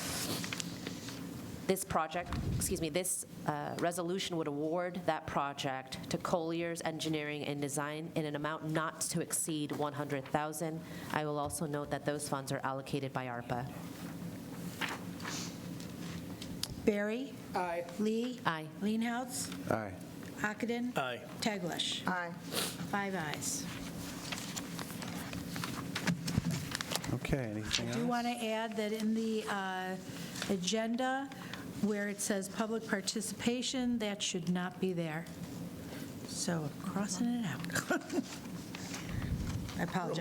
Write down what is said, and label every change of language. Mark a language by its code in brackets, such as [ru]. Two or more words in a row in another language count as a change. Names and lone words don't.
[en] This resolution would award that project to Colliers Engineering and Design in an amount not to exceed $100,000. I will also note that those funds are allocated by ARPA. Barry? Aye. Lee? Aye. Leenhouts? Aye. Ockenden? Aye. Teglash? Aye. 5 ayes. Okay, anything I else? do want to add that in the agenda, where it says public participation, that should not be there. So I'm crossing it out. I apologize.